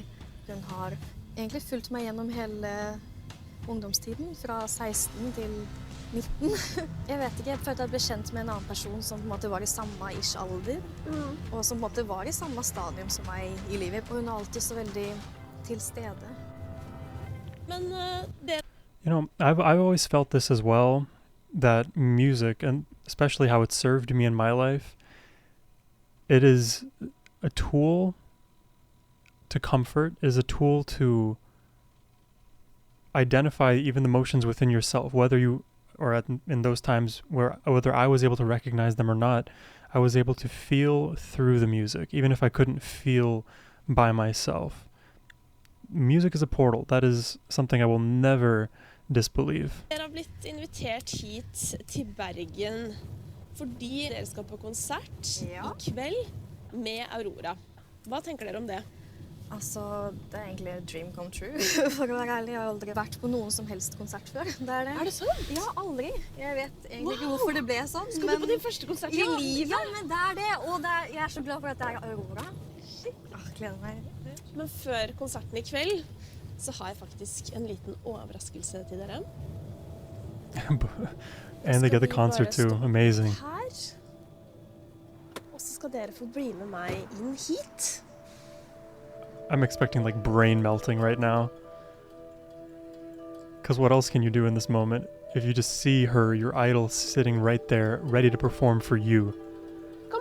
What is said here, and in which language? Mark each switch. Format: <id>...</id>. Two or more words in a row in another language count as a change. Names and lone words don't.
<no>Hun har egentlig fulgt meg gjennom hele ungdomstiden, fra 16 til 19. Jeg vet ikke, jeg følte at jeg ble kjent med en annen person som på en måte var i samme ish alder, og som på en måte var i samme stadium som meg i livet. Og hun er alltid så veldig til stede. Men det...</no> <en>You know, I've always felt this as well, that music, and especially how it served me in my life, it is a tool to comfort, is a tool to identify even the emotions within yourself, whether you, or in those times whether I was able to recognize them or not, I was able to feel through the music, even if I couldn't feel by myself. Music is a portal. That is something I will never disbelieve.</en> <no>Dere har blitt invitert hit til Bergen fordi dere skal på konsert i kveld med Aurora. Hva tenker dere om det? Altså, det er egentlig</no> <en>a dream come true,</en> <no>for å være ærlig. Jeg har aldri vært på noen som helst konsert før. Det er det. Er det sant? Ja, aldri. Jeg vet egentlig ikke hvorfor det ble sånn. Skal du på din første konsert i livet? Ja, men det er det. Og jeg er så glad for at det er Aurora. Gleder meg. Men før konserten i kveld, så har jeg faktisk en liten overraskelse til dere.</no> <en>And they get the concert too. Amazing.</en> <no>Her. Og så skal dere få bli med meg inn hit.</no> <en>I'm expecting like brain melting right now. Because what else can you do in this moment if you just see her, your idol, sitting right there, ready to perform for you?</en> <no>Kom.</no>